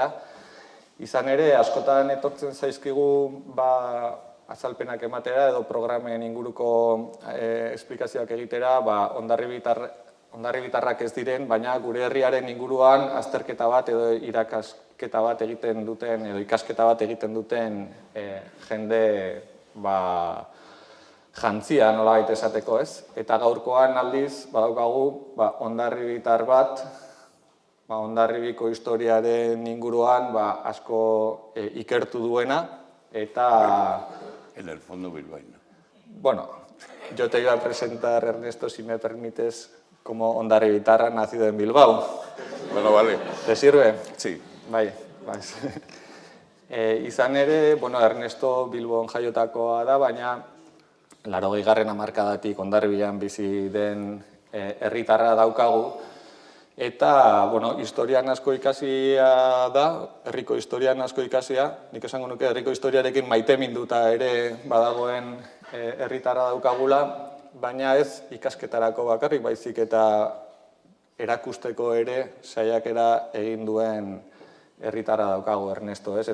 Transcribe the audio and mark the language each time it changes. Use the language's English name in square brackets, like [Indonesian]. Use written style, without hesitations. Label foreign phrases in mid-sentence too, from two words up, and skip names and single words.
[Basque] Izan ere, askotan etortzen zaizkigu azalpenak ematera edo programen inguruko esplikazioak egitera, hondarribitarrak ez diren, baina gure herriaren inguruan azterketa bat edo irakasketa bat egiten duten edo ikasketa bat egiten duten jende jantzia nolabait esateko, ez? Eta gaurkoan aldiz badaukagu hondarribitar bat, Hondarribiko historiaren inguruan asko ikertu duena eta [Spanish] en el fondo bilbaíno. Bueno, yo te iba a presentar, Ernesto, si me permites, como hondarribitarra nacido en Bilbao. Bueno, vale. ¿Te sirve? Sí. [Basque] Bai. Izan ere, Ernesto Bilbon jaiotakoa da, baina 80. hamarkadatik Hondarribian bizi den herritarra daukagu. Eta, historian asko ikasia da, herriko historian asko ikasia, nik esango nuke herriko historiarekin maiteminduta ere badagoen herritarra daukagula, baina ez ikasketarako bakarrik, baizik eta erakusteko ere saiakera egin duen herritarra daukagu Ernesto, ez?